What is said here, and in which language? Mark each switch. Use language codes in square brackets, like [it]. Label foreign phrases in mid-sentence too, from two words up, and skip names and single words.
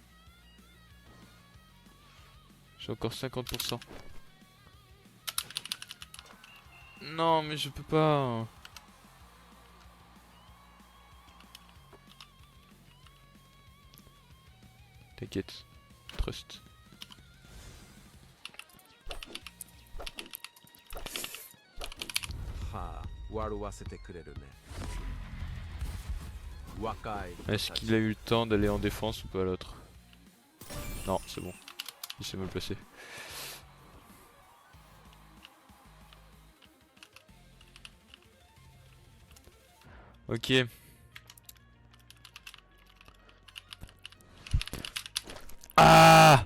[fr] J'ai encore 50%. Non mais je peux pas. T'inquiète. Trust. [ja] Ha, 笑わせてくれるね。若い人 [fr] Est-ce [ja] たち [fr] qu'il a eu le temps d'aller en défense ou pas l'autre? Non, c'est bon. Il s'est mal placé. Ok. Ah!